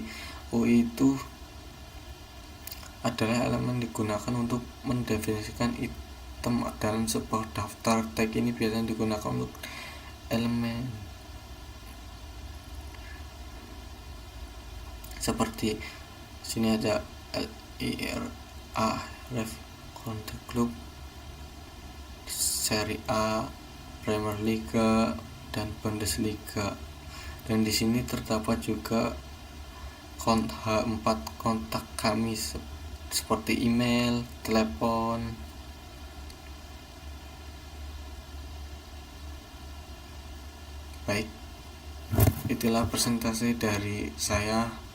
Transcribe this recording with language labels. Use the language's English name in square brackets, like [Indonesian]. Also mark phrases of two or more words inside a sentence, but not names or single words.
[Indonesian] UI itu adalah elemen digunakan untuk mendefinisikan item dalam sebuah daftar. Tag ini biasanya digunakan untuk elemen seperti sini ada LIRA, Ref Contact Club, Serie A, Premier League, dan Bundesliga. Dan di sini terdapat juga H4 kontak kami seperti email, telepon. Baik, itulah presentasi dari saya.